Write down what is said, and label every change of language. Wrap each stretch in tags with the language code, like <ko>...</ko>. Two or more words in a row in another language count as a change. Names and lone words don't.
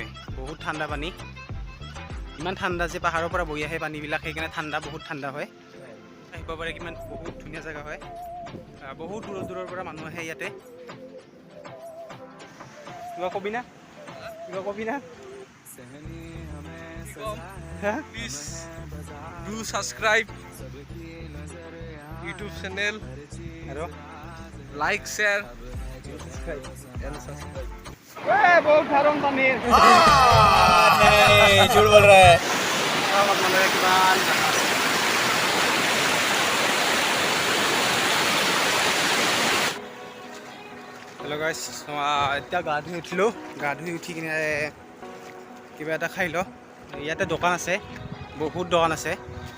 <as>বহুত ঠাণ্ডা পানী, ইমান ঠাণ্ডা যে পাহাৰৰ পৰা বৈ আহে পানীবিলাক, সেইকাৰণে ঠাণ্ডা, বহুত ঠাণ্ডা হয়। আহিব পাৰে, কিমান বহুত ধুনীয়া জেগা হয়। বহুত দূৰৰ দূৰৰ পৰা মানুহ আহে ইয়াতে। কিবা কবি না? কিবা কবি না?</as> <en>Please do subscribe YouTube channel,</en> <as>আৰু</as> <en>like, share.</en> <hi>बहुत गरम पानी। नहीं, झूठ बोल रहा है।</hi> <en>hello guys,</en> <as>এতিয়া গা ধুই উঠিলোঁ। গা ধুই উঠি কিনে কিবা এটা খাই ল। ইয়াতে দোকান আছে, বহুত দোকান আছে।</as>